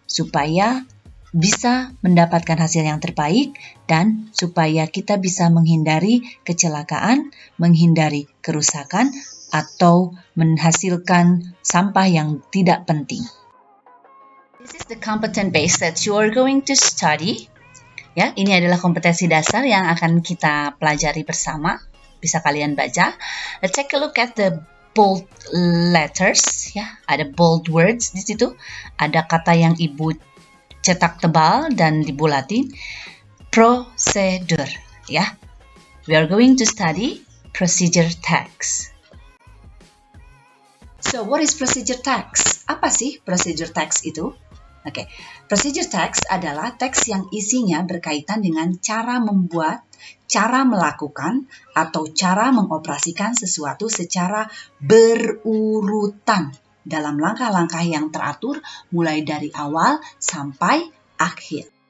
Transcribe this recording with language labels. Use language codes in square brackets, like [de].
[id] Supaya bisa mendapatkan hasil yang terbaik dan supaya kita bisa menghindari kecelakaan, menghindari kerusakan, atau menghasilkan sampah yang tidak penting. [en] This is the competent base that you are going to study. [id] Ya, ini adalah kompetensi dasar yang akan kita pelajari bersama. Bisa kalian baca. [en] Let's take a look at the bold letters. [id] Ya, ada [en] bold words [id] di situ. Ada kata yang ibu cetak tebal dan dibulatin. [en] Procedure. Ya, we are going to study procedure text. So, what is procedure text? [id] Apa sih procedure text itu? Oke, procedure text adalah teks yang isinya berkaitan dengan cara membuat, cara melakukan, atau cara mengoperasikan sesuatu secara berurutan dalam langkah-langkah yang teratur mulai dari awal sampai akhir.